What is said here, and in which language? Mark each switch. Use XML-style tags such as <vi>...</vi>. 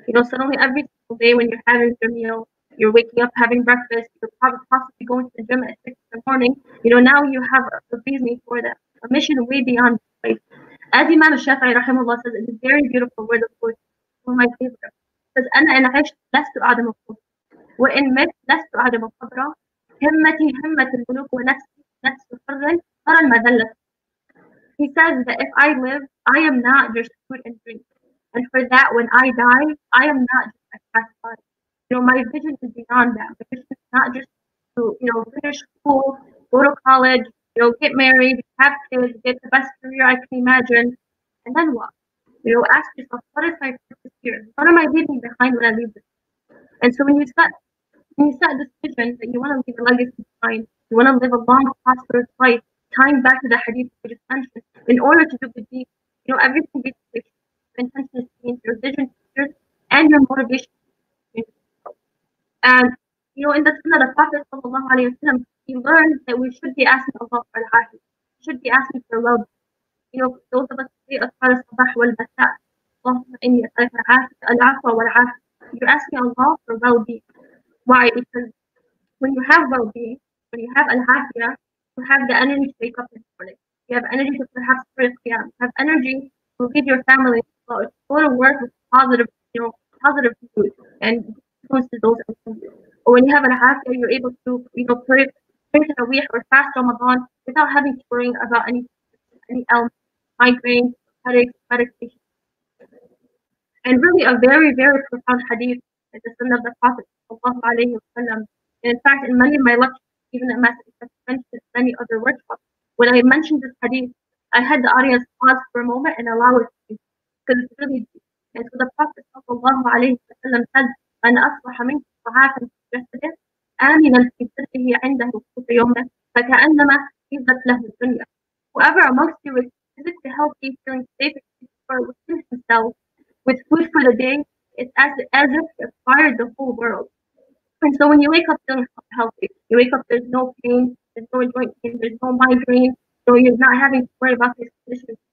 <en>Suddenly every single day when you're having your meal, you're waking up having breakfast, you're probably possibly going to the gym at 6 in the morning, now you have a reasoning for that, a mission way beyond life. As Imam Shafi'i rahimahullah says, it is very beautiful word of course, one of my favorite. It says,</en> <ar>أنا إن عشت لست أعدم الخبز وإن مت لست أعدم الصبر همتي همة الملوك ونفسي نفس حر ترى المذلة.</ar> <en>He says that if I live, I am not just food and drink. And for that, when I die, I am not just a cast body. My vision is beyond that. My vision is not just to, finish school, go to college, get married, have kids, get the best career I can imagine, and then what? Ask yourself, what is my purpose here? What am I leaving behind when I leave this? And so when you set this vision that you want to leave a legacy behind, you want to live a long, prosperous life, tying back to the hadith we just mentioned, in order to do good deeds, everything basically, intention is changed, your vision changes, and your motivation changes. And in the Sunnah, the Prophet ﷺ, he learned that we should be asking Allah for al-afiyah. We should be asking for well-being. Those of us say</en> <ar>أذكار الصباح والمساء اللهم إني أسألك العفو والعافية.</ar> <en>You're asking Allah for well-being. Why? Because when you have well-being, when you have al-afiyah, you have the energy to wake up in the morning. You have energy to perhaps pray qiyam. You have energy to lead your family, to go to work with positive mood and influences those around you. Or when you have al-afiyah, you're able to, pray Tarawih or fast Ramadan without having to worry about any ailment, migraine, headaches, medication. And really a very, very profound hadith is the Sunnah of the Prophet ﷺ. And in fact, in many of my lectures, even at Master mentioned many other workshops, when I mentioned this hadith, I had the audience pause for a moment and allow it to be, because it's really deep. And so the Prophet ﷺ said,</en> <ar>من أصبح منكم ضعافا في جسده آمنا في سره عنده قوت يومه فكأنما حيزت له الدنيا.</ar> <en>Whoever amongst you is physically healthy, feeling safe and within himself, with food for the day, it's as if he acquired the whole world. And so when you wake up feeling healthy, you wake up, there's no pain, there's no joint pain, there's no migraine, so you're not having to worry about these conditions.</en>